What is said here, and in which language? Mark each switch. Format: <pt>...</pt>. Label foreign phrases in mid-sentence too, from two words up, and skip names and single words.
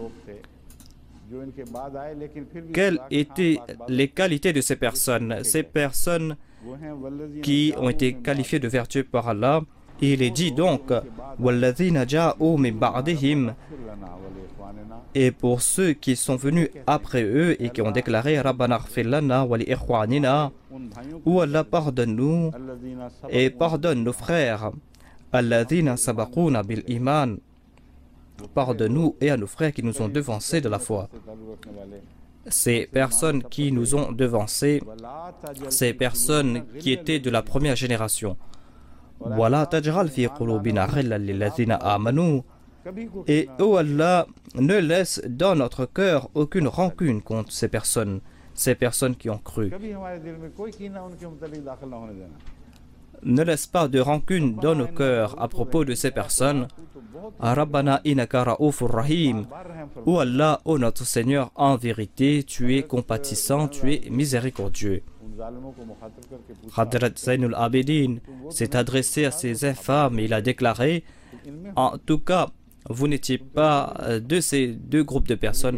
<fr>Quelles étaient les qualités de ces personnes? Ces personnes qui ont été qualifiées de vertueux par Allah. Il est dit donc et pour ceux qui sont venus après eux et qui ont déclaré</fr> <ar>ربنا اغفر لنا ولإخواننا,</ar> <fr>ou Allah pardonne-nous et pardonne nos frères,</fr> <ar>الذين سبقونا بالإيمان,</ar> <fr>pardonne-nous et à nos frères qui nous ont devancés de la foi. Ces personnes qui nous ont devancés, ces personnes qui étaient de la première génération.</fr> <ar>ولا تجعل في قلوبنا غلا للذين آمنوا.</ar> <fr>Et oh Allah, ne laisse dans notre cœur aucune rancune contre ces personnes qui ont cru. Ne laisse pas de rancune dans nos cœurs à propos de ces personnes.</fr> <ar>ربنا إنك رءوف رحيم.</ar> <fr>Oh Allah, ô notre Seigneur, en vérité, tu es compatissant, tu es miséricordieux. Hadrat Zainul Abidin s'est adressé à ces infâmes et il a déclaré, en tout cas, vous n'étiez pas de ces deux groupes de personnes.</fr>